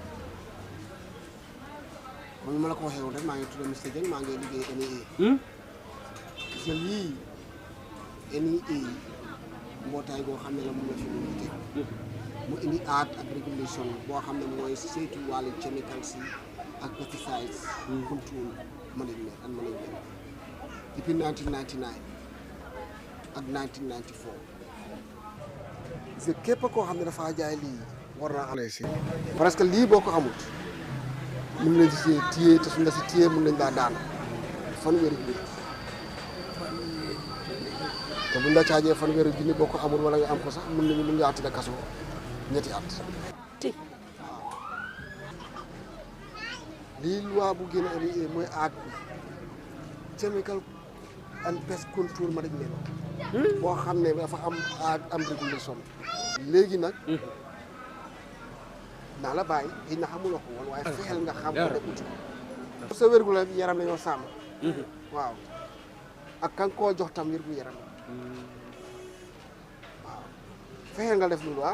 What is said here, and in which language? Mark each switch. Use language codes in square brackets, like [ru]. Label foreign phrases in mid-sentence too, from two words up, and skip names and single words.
[wo] man ma la ko waxee woon rek maa ngi tudd Mr. Dieng maa ngi liggéey NEA. gis nga lii NEA mbootaay boo xam ne la mun na fi mu ngi teg mu indi act ak régulation boo xam ne mooy saytu wàllu chemicals yi ak [en] pesticides control management and management [wo] di depuis 1999 ak 1994 [fr] parce que [wo] képp koo xam ne dafa jaay lii war naa am si [fr] parce que [wo] lii boo ko amut mën nañ si téye te suñ la si téye mën nañ laa daan fanweeri junni te buñ la caajee fanweeri junni boo ko amul wala nga am ko sax mën ngaa tëdd kaso ñetti at waaw lii loi bu gën a indi mooy act bi [en] chemical and pest control management [wo] boo xam ne dafa am régulation léegi nag naa la bàyyi xëy na xamuloo ko woon waaye fexeel nga xam ko de uti ko sa wérgu la yaram la ñoo sàmm waaw ak kan koo jox tam wérgu yaram waaw fexeel nga def loolu